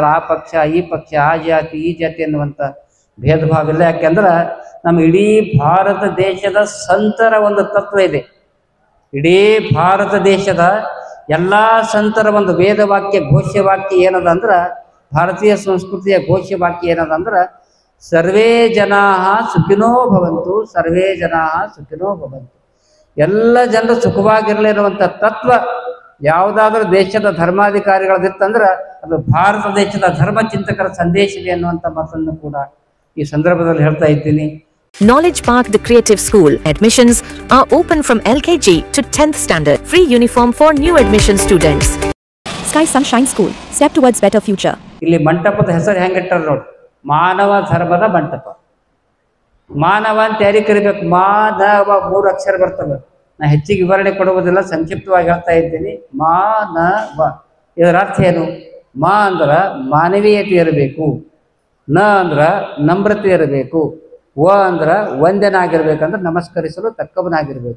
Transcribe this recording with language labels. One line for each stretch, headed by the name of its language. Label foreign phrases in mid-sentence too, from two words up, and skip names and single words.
Kannada: ಆ ಪಕ್ಷ, ಈ ಪಕ್ಷ, ಆ ಜಾತಿ, ಈ ಜಾತಿ ಅನ್ನುವಂಥ ಭೇದ ಭಾವ ಇಲ್ಲ. ಯಾಕೆಂದ್ರೆ ನಮ್ಮ ಇಡೀ ಭಾರತ ದೇಶದ ಸಂತರ ಒಂದು ತತ್ವ ಇದೆ. ಇಡೀ ಭಾರತ ದೇಶದ ಎಲ್ಲ ಸಂತರ ಒಂದು ವೇದವಾಕ್ಯ, ಘೋಷ್ಯವಾಕ್ಯ ಏನದ ಅಂದ್ರೆ, ಭಾರತೀಯ ಸಂಸ್ಕೃತಿಯ ಘೋಷ್ಯವಾಕ್ಯ ಏನದ ಅಂದ್ರೆ,
Sanskrit: ಸರ್ವೇ ಜನಾ ಸುಖಿನೋ ಭವಂತು, ಸರ್ವೇ ಜನಾ ಸುಖಿನೋ ಭವಂತು.
Kannada: ಎಲ್ಲ ಜನರು ಸುಖವಾಗಿರಲಿ ಅನ್ನುವಂಥ ತತ್ವ ಯಾವುದಾದ್ರೂ ದೇಶದ ಧರ್ಮಾಧಿಕಾರಿಗಳದಿತ್ತಂದ್ರೆ ಅದು ಭಾರತ ದೇಶದ ಧರ್ಮ ಚಿಂತಕರ ಸಂದೇಶವಿದೆ ಅನ್ನುವಂಥ ಮಾತನ್ನು ಕೂಡ ಈ ಸಂದರ್ಭದಲ್ಲಿ ಹೇಳ್ತಾ ಇದ್ದೀನಿ.
English: Knowledge Park, the Creative School. Admissions are open from LKG to 10th standard. Free uniform for new admission students. Sky Sunshine School. Step towards better future.
Kannada: ಇಲ್ಲಿ ಮಂಟಪದ ಹೆಸರು ಹೆಂಗಿಟ್ಟಾರ ನೋಡಿ, ಮಾನವ ಧರ್ಮದ ಮಂಟಪ. ಮಾನವ ಅಂತ ಯಾರಿಗೆ ಕರಿಬೇಕು? ಮಾನವ 3 ಅಕ್ಷರ ಬರ್ತವೆ. ನಾ ಹೆಚ್ಚಿಗೆ ವಿವರಣೆ ಕೊಡುವುದಿಲ್ಲ, ಸಂಕ್ಷಿಪ್ತವಾಗಿ ಹೇಳ್ತಾ ಇದ್ದೀನಿ. ಮಾನವ ಇದರ ಅರ್ಥ ಏನು? ಮಾ ಅಂದ್ರ ಮಾನವೀಯತೆ ಇರಬೇಕು, ನ ಅಂದ್ರ ನಮ್ರತೆ ಇರಬೇಕು, ವ ಅಂದ್ರ ವಂದ್ಯನಾಗಿರ್ಬೇಕಂದ್ರೆ ನಮಸ್ಕರಿಸಲು ತಕ್ಕವನಾಗಿರ್ಬೇಕು.